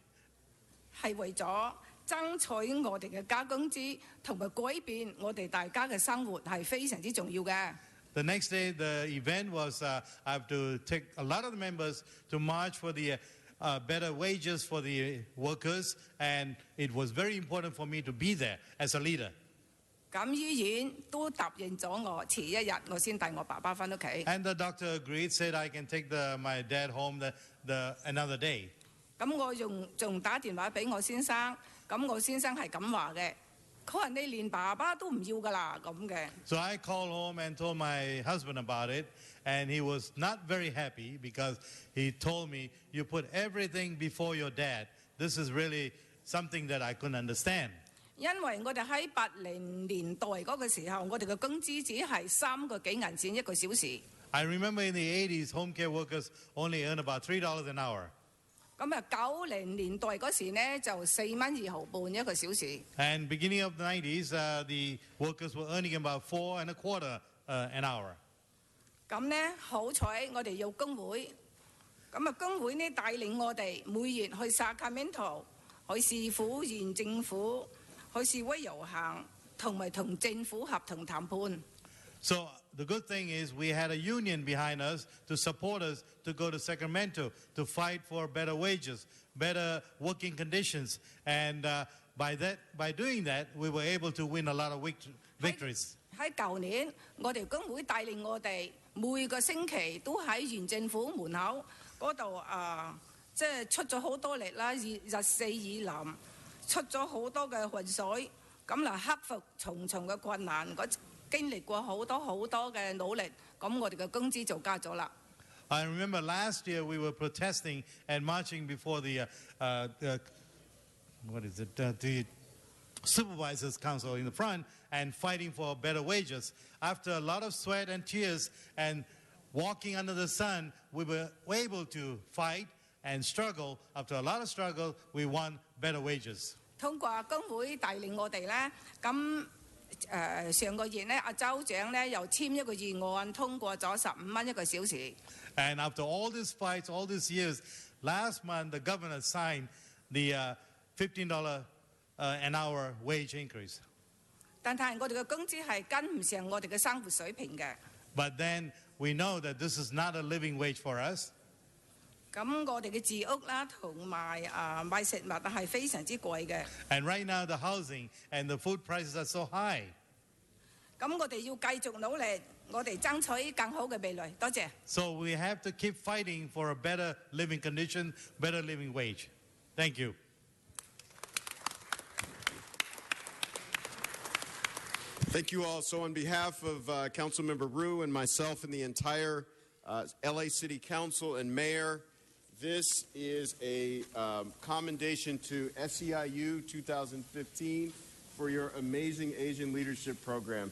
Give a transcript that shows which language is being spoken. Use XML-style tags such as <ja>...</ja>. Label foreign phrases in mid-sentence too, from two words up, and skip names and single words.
<en>The next day, the event was I have to take a lot of the members to march for the better wages for the workers, and it was very important for me to be there as a leader.</en> <yue>咁醫院都答應咗我，遲一日我先帶我爸爸翻屋企。</yue> <en>And the doctor agreed, said I can take my dad home another day.</en> <yue>咁我仲打電話俾我先生，咁我先生係咁話嘅，佢話你連爸爸都唔要㗎啦咁嘅。</yue> <en>So I called home and told my husband about it, and he was not very happy because he told me, you put everything before your dad. This is really something that I couldn't understand.</en> <yue>因為我哋喺80年代嗰個時候，我哋嘅工資只係3個幾銀錢一個小時。</yue> <en>I remember in the 80s, home care workers only earned about $3 an hour.</en> <yue>咁啊，90年代嗰時呢就4蚊2毫半一個小時。</yue> <en>And beginning of the 90s, the workers were earning about 4 1/4 an hour.</en> <yue>咁呢，好彩我哋有工會，咁啊工會呢帶領我哋每月去 Sacramento 去市府、縣政府。去示威遊行，同埋同政府合同談判。</yue> <en>So the good thing is we had a union behind us to support us to go to Sacramento to fight for better wages, better working conditions, and by doing that, we were able to win a lot of victories.</en> <yue>喺舊年，我哋工會帶領我哋每個星期都喺縣政府門口嗰度即係出咗好多力啦，日四雨淋。出咗好多嘅渾水，咁嚟克服重重嘅困難，經歷過好多嘅努力，咁我哋嘅工資就加咗啦。</yue> <en>I remember last year we were protesting and marching before the Supervisors Council in the front and fighting for better wages. After a lot of sweat and tears and walking under the sun, we were able to fight and struggle. After a lot of struggle, we won better wages.</en> <yue>通過工會帶領我哋咧，咁上個月咧，阿州長咧又簽一個議案，通過咗15蚊一個小時。</yue> <en>And after all these fights, all these years, last month the governor signed the $15 an hour wage increase.</en> <yue>但係我哋嘅工資係跟唔上我哋嘅生活水平嘅。</yue> <en>But then we know that this is not a living wage for us.</en> <yue>咁我哋嘅住屋啦，同埋買食物係非常之貴嘅。</yue> <en>And right now the housing and the food prices are so high.</en> <yue>咁我哋要繼續努力，我哋爭取更好嘅未來。多謝。</yue> <en>So we have to keep fighting for a better living condition, better living wage. Thank you. Thank you all. So on behalf of Councilmember Ryu and myself and the entire LA City Council and Mayor, this is a commendation to SEIU 2015 for your amazing Asian Leadership Program.</en>